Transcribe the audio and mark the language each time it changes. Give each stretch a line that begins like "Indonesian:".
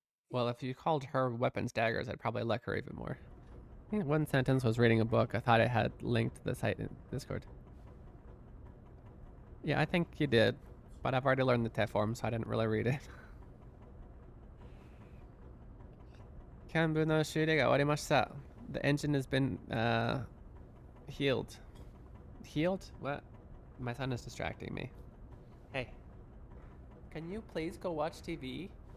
English: Well, if you called her weapons daggers, I'd probably like her even more. I think one sentence was reading a book. I thought it had linked to the site in Discord. Yeah, I think you did. But I've already learned the Teform, so I didn't really read it.
Japanese: 幹部の修理が終わりました。
English: The engine has been healed. Healed? What? My son is distracting me. Hey. Can you please go watch TV?